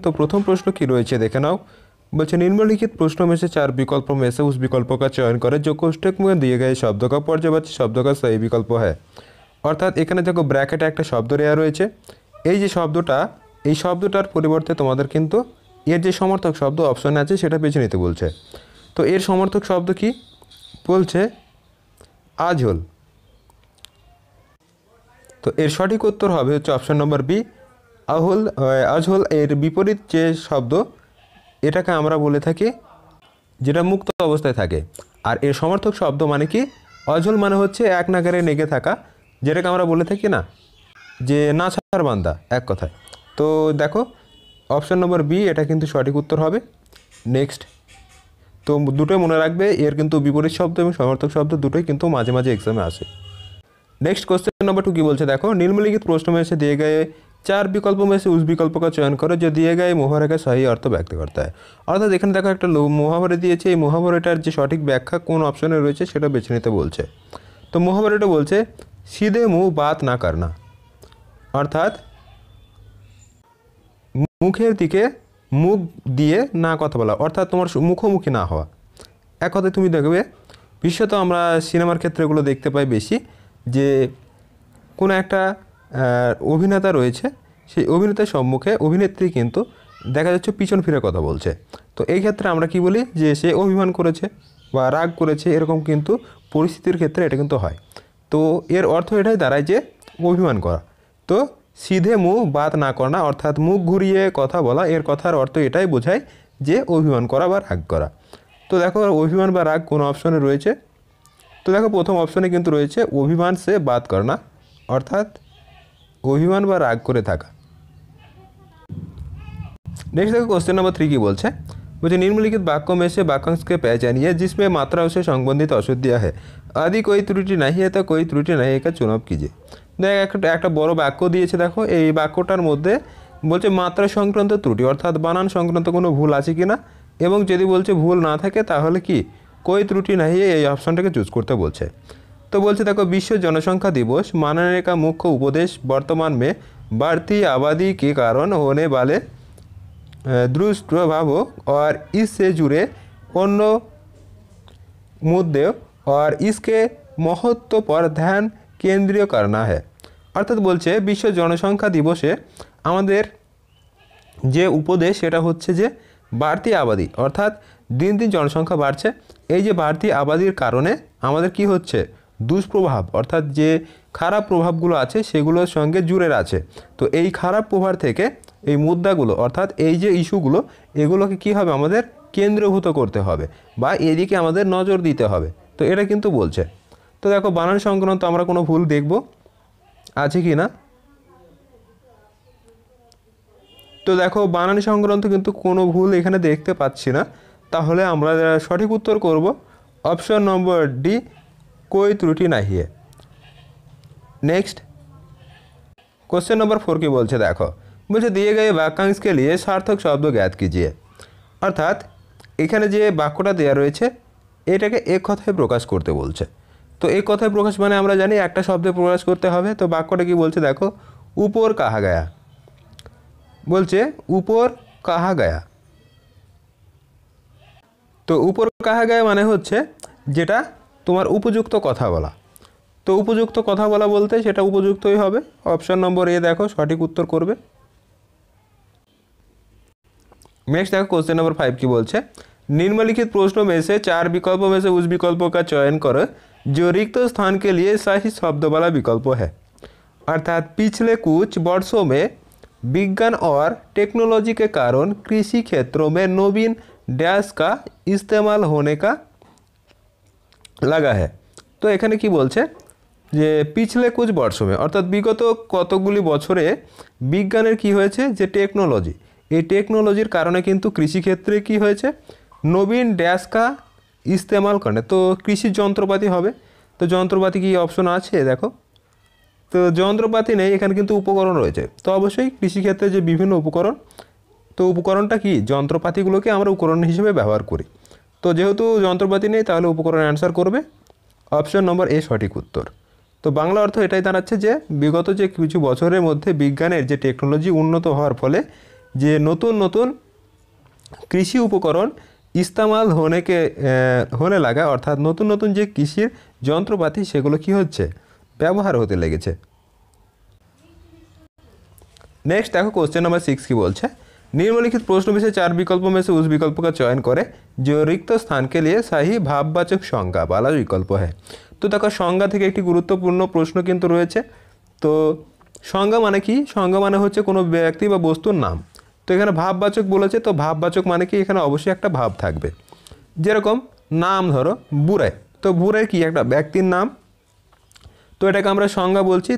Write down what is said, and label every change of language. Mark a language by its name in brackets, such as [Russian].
[Hindi] तो प्रथम प्रश्न की [Bangla] রয়েছে দেখে নাও। বলছে [Hindi] निम्नलिखित प्रश्नों में से 4 विकल्पों में से उस विकल्प का चयन करें जो कोष्ठक में दिए गए शब्द का [Bangla] পর্যায়বাচী শব্দ [Hindi] का सही विकल्प है। [Bangla] অর্থাৎ এখানে দেখো ব্র্যাকেটে একটা শব্দ দেওয়া রয়েছে। এই যে শব্দটা, এই শব্দটার পরিবর্তে তোমাদের কিন্তু এর যে সমর্থক শব্দ অপশনে আছে সেটা বেছে নিতে বলছে। তো এর সমর্থক শব্দ কি বলছে? আজল। তো এর সঠিক উত্তর হবে হচ্ছে অপশন নম্বর বি, আহল। আজহল এর বিপরীত যে শব্দ এটাকে আমরা বলে থাকি যেটা মুক্ত অবস্থায় থাকে। আর এর সমর্থক শব্দ মানে কি? অজল মানে হচ্ছে এক নাগারে নেগে থাকা, যেটাকে আমরা বলে থাকি না যে নাছাড় বান্দা, এক কথায়। তো দেখো অপশন নম্বর বি এটা কিন্তু সঠিক উত্তর হবে। নেক্সট, তো দুটোই মনে রাখবে, এর কিন্তু বিপরীত শব্দ এবং সমর্থক শব্দ দুটোই কিন্তু মাঝে মাঝে एग्जाम আসে। [Hindi] नेक्स्ट क्वेश्चन नंबर 2 की बोलছে देखो, निम्नलिखित प्रश्नों में से दिए गए 4 विकल्पों में से उस विकल्प का चयन करो जो दिए गए मुहावरे का सही अर्थ व्यक्त करता है। [Bangla] অর্থাৎ এখানে দেখো একটা মুহাবরা দিয়েছে, এই মুহাবরাটার যে সঠিক ব্যাখ্যা কোন অপশনে রয়েছে সেটা বেছে নিতে বলছে। তো মুহাবরাটা বলছে [Hindi] सीधे मुंह बात ना करना, [Bangla] অর্থাৎ মুখের দিকে মুখ দিয়ে না কথা বলা, অর্থাৎ তোমার মুখোমুখি না হওয়া। এক কথায় তুমি দেখবে বিশেষত আমরা সিনেমার ক্ষেত্রে এগুলো দেখতে পাই বেশি, যে কোনো একটা অভিনেতা রয়েছে, সেই অভিনেতার সম্মুখে অভিনেত্রী কিন্তু দেখা যাচ্ছে পিছন ফিরে কথা বলছে। তো এই ক্ষেত্রে আমরা কি বলি যে সে অভিমান করেছে বা রাগ করেছে, এরকম কিন্তু পরিস্থিতির ক্ষেত্রে এটা কিন্তু হয়। তো এর অর্থ এটাই দাঁড়ায় যে অভিমান করা। তো সিধে মুখ বাত না করা, অর্থাৎ মুখ ঘুরিয়ে কথা বলা, এর কথার অর্থ এটাই বোঝায় যে অভিমান করা বা রাগ করা। তো দেখো অভিমান বা রাগ কোন অপশনে রয়েছে? তো দেখো প্রথম অপশনে কিন্তু রয়েছে অভিমান সে বাত করনা, অর্থাৎ অভিমান বা রাগ করে থাকা। [Hindi] नेक्स्ट देखो क्वेश्चन नंबर 3 की बोलছে मुझे निम्नलिखित वाक्यों में से वाक्यांश के पहचानिए जिसमें मात्रा से संबंधित अशुद्धियाँ है, यदि कोई त्रुटि नहीं है तो कोई त्रुटि नहीं है का चुनाव कीजिए। [Bangla] देख একটা বড় বাক্য দিয়েছে, দেখো এই বাক্যটার মধ্যে বলছে মাত্রা সংক্রান্ত ত্রুটি, অর্থাৎ বানান সংক্রান্ত কোনো ভুল আছে কিনা, এবং যদি বলছে ভুল না থাকে তাহলে কি [Hindi] कोई त्रुटि नहीं है [Bangla] এই অপশনটাকে চুজ করতে বলছে। [Hindi] तो बोलते देखो विश्व जनसंख्या दिवस मनाने का मुख्य उपदेश वर्तमान में बढ़ती आबादी के कारण होने वाले दुष्प्रभावों और इससे जुड़े अन्य मुद्दे और इसके महत्व पर ध्यान केंद्रित करना है। [Bangla] अर्थात बोलছে विश्व जनसंख्या दिवसे আমাদের যে উপদেশ সেটা হচ্ছে যে বাড়তি আবাদি, অর্থাৎ দিন দিন জনসংখ্যা বাড়ছে, এই যে বাড়তি আবাদির কারণে আমাদের কি হচ্ছে দুষ্প্রভাব, অর্থাৎ যে খারাপ প্রভাবগুলো আছে সেগুলোর সঙ্গে জুড়ে আছে। তো এই খারাপ প্রভাব থেকে এই মুদ্রাগুলো, অর্থাৎ এই যে ইস্যুগুলো, এগুলোকে কি হবে আমাদের কেন্দ্রীভূত করতে হবে বা এদিকে আমাদের নজর দিতে হবে। তো এটা কিন্তু বলছে। তো দেখো বানান সংক্রান্ত আমরা কোনো ভুল দেখব আছে কি না। তো দেখো বানান সংক্রান্ত কিন্তু কোনো ভুল এখানে দেখতে পাচ্ছি না, তাহলে আমরা সঠিক উত্তর করব অপশন নম্বর ডি, [Hindi] कोई त्रुटि नहीं है। नेक्स्ट क्वेश्चन नंबर 4 की बोलছে देखो, मुझे दिए गए वाक्यांश के लिए सार्थक शब्द ज्ञात कीजिए। [Bangla] অর্থাৎ এখানে যে বাক্যটা দেওয়া রয়েছে এটাকে এক কথায় প্রকাশ করতে বলছে। তো এক কথায় প্রকাশ মানে আমরা জানি একটা শব্দে প্রকাশ করতে হবে। তো বাক্যটা কি বলছে দেখো, উপর কাহা গায়া, বলছে উপর কাহা গায়া। তো উপর কাহা গায়া মানে হচ্ছে যেটা তোমার উপযুক্ত কথা বলা। তো উপযুক্ত কথা বলা বলতে সেটা উপযুক্তই হবে। অপশন নম্বর এ দেখো সঠিক উত্তর করবে। [Hindi] नेक्स्ट देखो क्वेश्चन नंबर 5 की बोलছে निम्नलिखित प्रश्नों में से 4 विकल्पों में से उस विकल्पों का चयन करो जो रिक्त स्थान के लिए सही शब्द वाला विकल्प है। अर्थात पिछले कुछ वर्षों में विज्ञान और टेक्नोलॉजी के कारण कृषि क्षेत्रों में नवीन डैश का इस्तेमाल होने का লাগা है। [Bangla] তো এখানে কি বলছে যে পিছলে কুছ বর্ষমে, অর্থাৎ বিগত কতগুলি বছরে বিজ্ঞানের কি হয়েছে যে টেকনোলজি, এই টেকনোলজির কারণে কিন্তু কৃষিক্ষেত্রে কি হয়েছে নবীন ড্যাশ কা ইস্তেমাল করে। তো কৃষির যন্ত্রপাতি হবে। তো যন্ত্রপাতি কি অপশন আছে দেখো, তো যন্ত্রপাতি নেই, এখানে কিন্তু উপকরণ রয়েছে। তো অবশ্যই কৃষিক্ষেত্রে যে বিভিন্ন উপকরণ, তো উপকরণটা কি যন্ত্রপাতিগুলোকে আমরা উপকরণ হিসেবে ব্যবহার করি। তো যেহেতু যন্ত্রপাতি নেই তাহলে উপকরণ অ্যান্সার করবে অপশন নম্বর এ সঠিক উত্তর। তো বাংলা অর্থ এটাই দাঁড়াচ্ছে যে বিগত যে কিছু বছরের মধ্যে বিজ্ঞানের যে টেকনোলজি উন্নত হওয়ার ফলে যে নতুন নতুন কৃষি উপকরণ ইস্তেমাল [Hindi] होने लगा [Bangla] অর্থাৎ নতুন নতুন যে কৃষির যন্ত্রপাতি সেগুলো কি হচ্ছে ব্যবহার হতে লেগেছে। [Hindi] नेक्स्ट देखो क्वेश्चन नंबर 6 की बोलছে निम्नलिखित प्रश्नों में से 4 विकल्पों में से उस विकल्प का चयन करें जो रिक्त स्थान के लिए सही भाववाचक संज्ञा वाला विकल्प है। तो देखो संज्ञा [Bangla] থেকে একটি গুরুত্বপূর্ণ প্রশ্ন কিন্তু রয়েছে। তো সংজ্ঞা মানে কি? সংজ্ঞা মানে হচ্ছে কোনো ব্যক্তি বা বস্তুর নাম। তো এখানে ভাববাচক বলেছে, তো ভাববাচক মানে কি এখানে অবশ্যই একটা ভাব থাকবে। যেরকম নাম ধরো বুড়ে, তো বুড়ে কি একটা ব্যক্তির নাম, তো এটাকে আমরা সংজ্ঞা বলছি।